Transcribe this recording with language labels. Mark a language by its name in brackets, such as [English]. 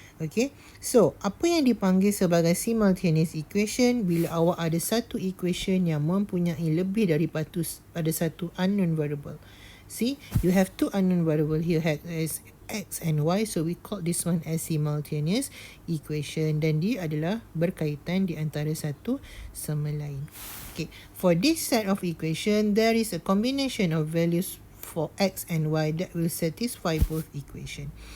[Malay] Okay, so apa yang dipanggil sebagai simultaneous equation bila awak ada satu equation yang mempunyai lebih daripada satu unknown variable. [English] See, you have two unknown variable here as X and Y. So we call this one as simultaneous equation. [Malay] Dan dia adalah berkaitan di antara satu sama lain. [English] Okay, for this set of equation, there is a combination of values for X and Y that will satisfy both equation.